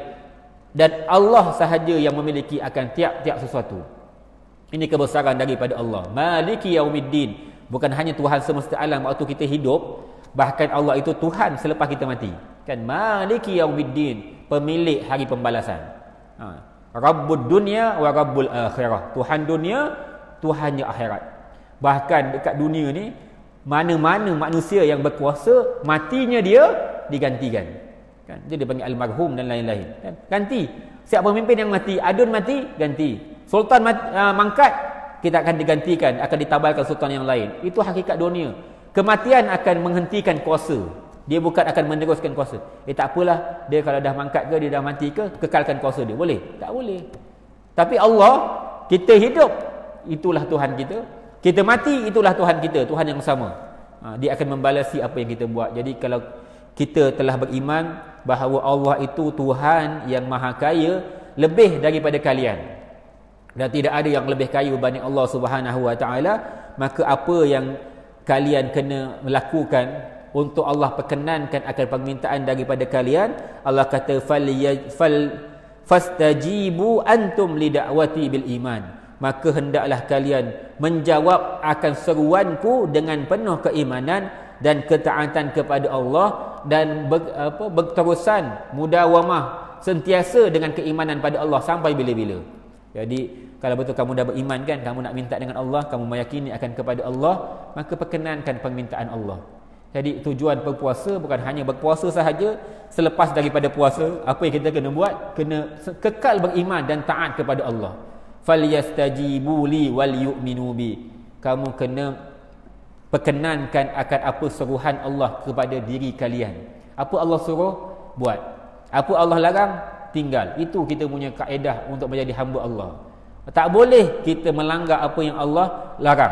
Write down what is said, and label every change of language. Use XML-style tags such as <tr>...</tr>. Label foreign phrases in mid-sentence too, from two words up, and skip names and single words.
<ms>Dan Allah sahaja yang memiliki akan tiap-tiap sesuatu. Ini kebesaran daripada Allah.</ms> <ar>مالك يوم الدين.</ar> <ms>Bukan hanya Tuhan semesta alam waktu kita hidup, bahkan Allah itu Tuhan selepas kita mati. Kan,</ms> <ar>مالك يوم الدين,</ar> <ms>pemilik hari pembalasan.</ms> <ar>رب الدنيا ورب الآخرة.</ar> <ms>Tuhan dunia, Tuhannya akhirat. Bahkan dekat dunia ni, mana-mana manusia yang berkuasa, matinya dia digantikan, kan? Jadi dia panggil almarhum dan lain-lain, kan? Ganti. Siapa pemimpin yang mati, adun mati, ganti. Sultan mangkat, kita akan digantikan, akan ditabalkan sultan yang lain. Itu hakikat dunia. Kematian akan menghentikan kuasa, dia bukan akan meneruskan kuasa. Tak apalah, dia kalau dah mangkat ke, dia dah mati ke, kekalkan kuasa dia. Boleh? Tak boleh. Tapi Allah, kita hidup, itulah Tuhan kita. Kita mati, itulah Tuhan kita, Tuhan yang sama. Dia akan membalasi apa yang kita buat. Jadi kalau kita telah beriman bahawa Allah itu Tuhan yang maha kaya, lebih daripada kalian, dan tidak ada yang lebih kaya berbanding Allah</ms> <ar>سبحانه وتعالى,</ar> <ms>maka apa yang kalian kena melakukan untuk Allah perkenankan akan permintaan daripada kalian, Allah kata</ms> <ar>فاستجيبوا أنتم لدعوتي بالإيمان.</ar> <ms>Maka hendaklah kalian menjawab akan seruanku dengan penuh keimanan dan ketaatan kepada Allah, dan berterusan mudawamah, sentiasa dengan keimanan pada Allah sampai bila-bila. Jadi kalau betul kamu dah beriman, kan, kamu nak minta dengan Allah, kamu meyakini akan kepada Allah, maka perkenankan permintaan Allah. Jadi tujuan berpuasa bukan hanya berpuasa sahaja. Selepas daripada puasa, apa yang kita kena buat? Kena kekal beriman dan taat kepada Allah.</ms> <ar>فليستجيبوا لي وليؤمنوا بي.</ar> <ms>Kamu kena perkenankan akan apa seruhan Allah kepada diri kalian. Apa Allah suruh, buat. Apa Allah larang, tinggal. Itu kita punya kaedah untuk menjadi hamba Allah. Tak boleh kita melanggar apa yang Allah larang.</ms>